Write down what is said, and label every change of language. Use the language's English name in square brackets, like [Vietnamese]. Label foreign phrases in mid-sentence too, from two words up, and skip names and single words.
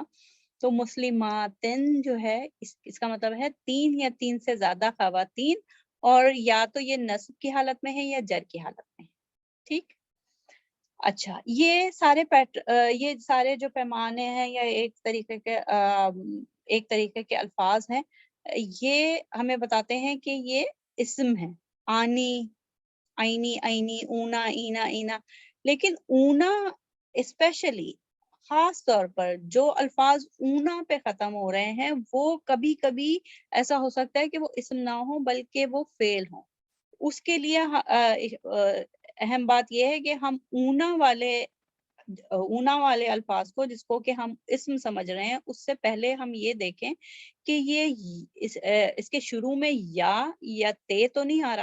[Urdu] تو مسلماتن جو ہے اس کا مطلب ہے تین یا تین سے زیادہ خواتین، اور یا تو یہ نصب کی حالت میں ہے یا جر کی حالت میں ہے. ٹھیک. اچھا، یہ سارے جو پیمانے ہیں یا ایک طریقے کے الفاظ ہیں، یہ ہمیں بتاتے ہیں کہ یہ اسم ہے. [Arabic] آنی، آئینی، آئینی، اونا، اینا، اینا. [Urdu] لیکن اونا اسپیشلی، خاص طور پر جو الفاظ اونا پہ ختم ہو رہے ہیں وہ کبھی کبھی ایسا ہو سکتا ہے کہ وہ اسم نہ ہو بلکہ وہ فعل ہوں. اس کے لیے اہم بات یہ ہے کہ ہم اونا والے الفاظ کو، جس کو کہ ہم اسم سمجھ رہے ہیں، اس سے پہلے ہم یہ دیکھیں کہ یہ اس کے شروع میں یا تے تو نہیں آ رہا.